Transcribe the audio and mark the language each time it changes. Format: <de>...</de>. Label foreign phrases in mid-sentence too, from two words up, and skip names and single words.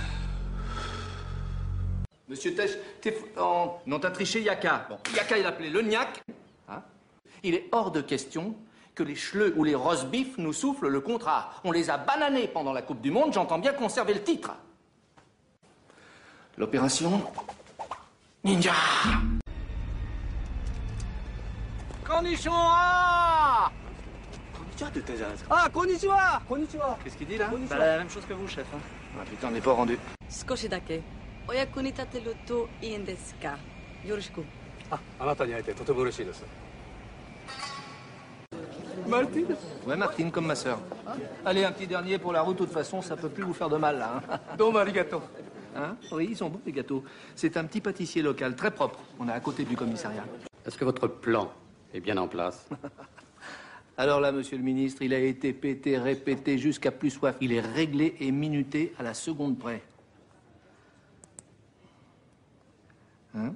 <fr>Monsieur Tesch, non, t'as triché Yaka. Bon, Yaka, il appelait le Niac. Hein ? Il est hors de question que les Schleux ou les Rosbif nous soufflent le contrat. On les a bananés pendant la Coupe du Monde, j'entends bien conserver le titre. L'opération Ninja.</fr> <ja>Konnichiwa. Ah, konnichiwa. Konnichiwa.</ja> <fr>Qu'est-ce qu'il dit là? Bah, la même chose que vous, chef. Hein. Ah putain, on n'est pas rendu.</fr> <ja>少しだけお役に立てるといいんですか Yoroshiku.</ja> <fr>Martine. Ouais, Martine, comme ma sœur. Allez, un petit dernier pour la route, de toute façon, ça peut plus vous faire de mal, là.</fr> <ja>どうもありがとう.</ja> <fr>Hein? Oui, ils sont bons, les gâteaux. C'est un petit pâtissier local, très propre. On est à côté du commissariat. Est-ce que votre plan est bien en place? Alors là, monsieur le ministre, il a été pété, répété jusqu'à plus soif. Il est réglé et minuté à la seconde près. Hein?</fr>